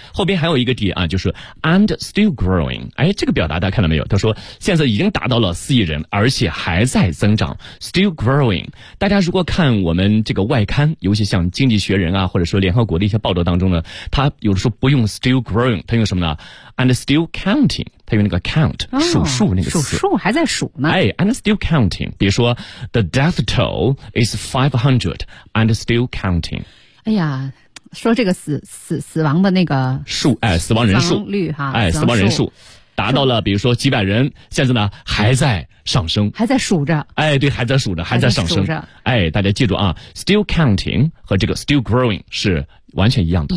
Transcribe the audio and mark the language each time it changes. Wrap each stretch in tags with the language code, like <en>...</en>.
<zh>后边还有一个点啊，就是</zh> <en>and still growing，</en> <zh>哎，这个表达大家看到没有，他说现在已经达到了4亿人，而且还在增长，</zh> <en>still growing。</en> <zh>大家如果看我们这个外刊，尤其像经济学人啊，或者说联合国的一些报道当中呢，他有的时候不用</zh> <en>still growing，</en> <zh>他用什么呢？</zh> <en>and still counting，</en> <zh>还有那个 count、数数那个词，数数还在数呢。</zh> <en>哎 ，and still counting。</en> <zh>比如说</zh> <en>，the death toll is 500 and still counting。</en> <zh>哎呀，说这个死亡的那个数，哎，死亡人数率哈，哎，死亡人数达到了，比如说几百人，现在呢还在上升，还在数着。哎，对，还在数着，还在上升。哎，大家记住啊 ，</zh> <en>still counting</en> <zh>和这个</zh> <en>still growing</en> <zh>是完全一样的，</zh>